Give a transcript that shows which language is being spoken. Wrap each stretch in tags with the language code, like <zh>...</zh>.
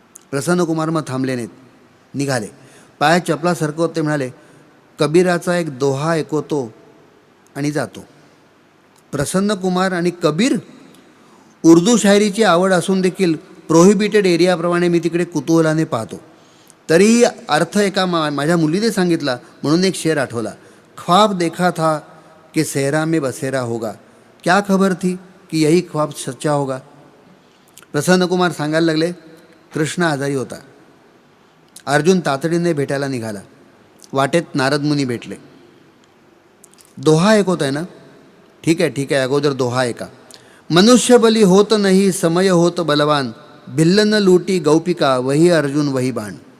<mr>प्रसन्नकुमार मग थांबले नाहीत, निघाले. पायात चपला सरकवत ते म्हणाले, कबीराचा एक दोहा ऐकवतो आणि जातो. प्रसन्नकुमार आणि कबीर? उर्दू शायरीची आवड असून देखील प्रोहिबिटेड एरियाप्रमाणे मी तिकडे कुतूहलाने पाहतो. तरीही अर्थ एका माझ्या मुलीने सांगितला म्हणून एक शेर आठवला.</mr> <hi>ख्वाब देखा था कि सेहरा में बसेरा होगा, क्या खबर थी कि यही ख्वाब सच्चा होगा.</hi> <mr>प्रसन्नकुमार सांगायला लागले, कृष्ण आजारी होता. अर्जुन तातडीने भेटायला निघाला. वाटेत नारद मुनी भेटले. दोहा ऐकवताय ना? ठीक आहे, अगोदर दोहा ऐका.</mr> <hi>मनुष्य बली होत नाही समय होत बलवान, भिल्लन लूटी गौपिका वही अर्जुन वही बाण.</hi>